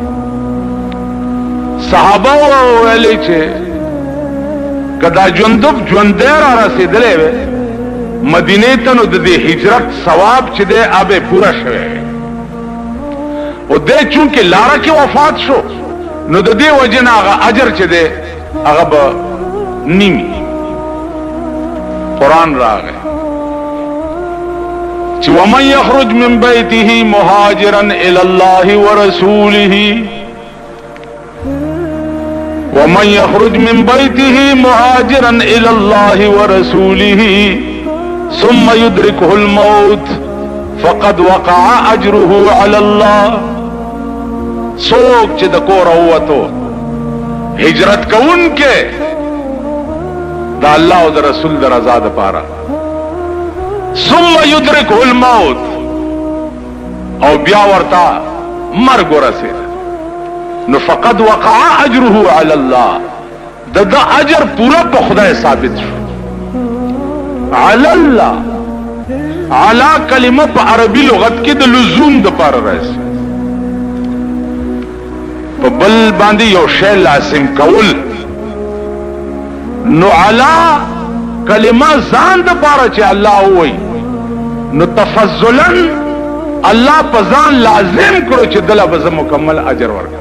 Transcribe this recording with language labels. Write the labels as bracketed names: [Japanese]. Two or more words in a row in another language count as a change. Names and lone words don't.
[Pashto] صحابه ویلې چې کدا جندب ژوندی را رسېدلی وی مدینې ته نو د دې هجرت ثواب چې دی هغه پوره شوی، او دی چونکې لاره کې وفات شو نو د دې وجې نه هغه اجر چې دی هغه به نیمي. قرآن راغی چې [Arabic] ومن یخرج من بیته مهاجرا الی الله ورسوله، ومن يخرج من بيته مهاجرا الى الله ورسوله ثم يدركه الموت فقد وقع اجره على الله. [Pashto] څوک چې د کور ووتو هجرت کوونکې د الله او د رسول د رضا دپاره، [Arabic] ثم يدركه الموت [Pashto] او بیا ورته مرګ ورسېد، نو [Arabic] فقد وقع اجره على الله، [Pashto] د اجر پورا په خدای ثابت شو. [Arabic] على الله، [Pashto] على کلمه په عربي لغت کې د لزوم د پاره راځي، په بل باندې یو شی لازم کول، نو على کلمه ځان د پاره چې الله وایي نو تفضلا الله په ځان لازم کړو چې دله به مکمل اجر ورکړي.